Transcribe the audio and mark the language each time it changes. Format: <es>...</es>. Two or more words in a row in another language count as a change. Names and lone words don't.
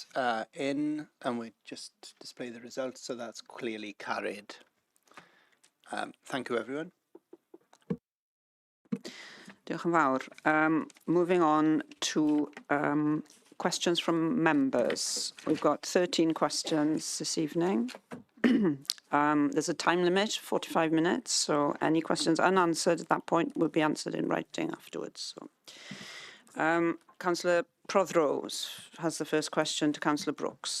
<en>are in, and we just display the results, so that's clearly carried. Thank you, everyone.</en> <cy>Diolch yn fawr.</cy> <en>Moving on to questions from members. We've got 13 questions this evening. There's a time limit, 45 minutes, so any questions unanswered at that point will be answered in writing afterwards. So, Councillor Prothero has the first question to Councillor Brooks.</en>